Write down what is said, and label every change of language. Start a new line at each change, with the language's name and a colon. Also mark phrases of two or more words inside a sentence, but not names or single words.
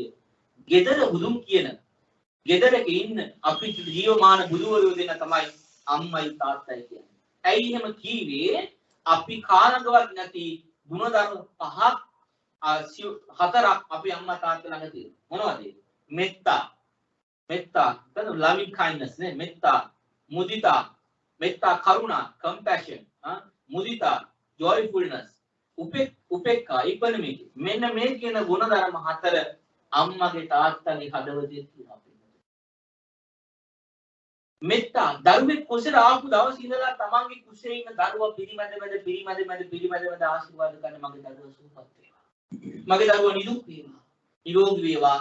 Sinhala: gedara බුදුන් කියන ගෙදරක ඉන්න අපි ජීවමාන බුදුවරයෝ දෙන්න තමයි අම්මයි තාත්තයි කියන්නේ. ඇයි එහෙම කීවේ? අපි කාලකවත් නැති ගුණධර්ම පහක් හතරක් අපි අම්මා තාත්තා ළඟ තියෙනවා. මොනවද ඒ? මෙත්තා. මෙත්තා කියන්නේ
English: loving kindness
Sinhala: නේ. මෙත්තා, මුදිතා, මෙත්තා කරුණා, compassion, මුදිතා,
English: joyfulness, උපේක්ඛා, equanimity.
Sinhala: මෙන්න මේ කියන ගුණධර්ම හතර අම්මගේ තාත්තගේ හදවතේ තියෙනවා. මෙත්තා දරුවෙක් කුසල ආපු දවස් ඉඳලා තමන්ගේ කුසේ ඉන්න දරුවා පිරිමැද ආශිර්වාද කරන මගේ දරුවා සුවපත් වේවා. මගේ දරුවා නිදුක් වේවා. නිරෝගී වේවා.